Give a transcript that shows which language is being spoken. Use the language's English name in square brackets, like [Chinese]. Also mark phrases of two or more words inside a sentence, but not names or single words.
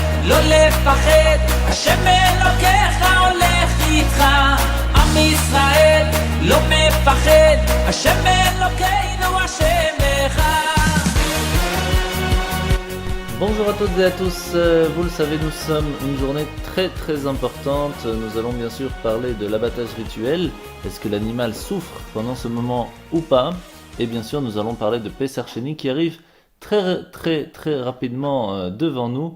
[Hebrew] לא לפחד, השם אלוקיך הולך איתך. עם ישראל לא מפחד, השם אלוקינו השם אחד. [French] Bonjour à toutes et à tous, vous le savez, nous sommes une journée très importante. Nous allons bien sûr parler de l'abattage rituel. Est-ce que l'animal souffre pendant ce moment ou pas? Et bien sûr, nous allons parler de Pessar Sheni qui arrive très rapidement devant nous.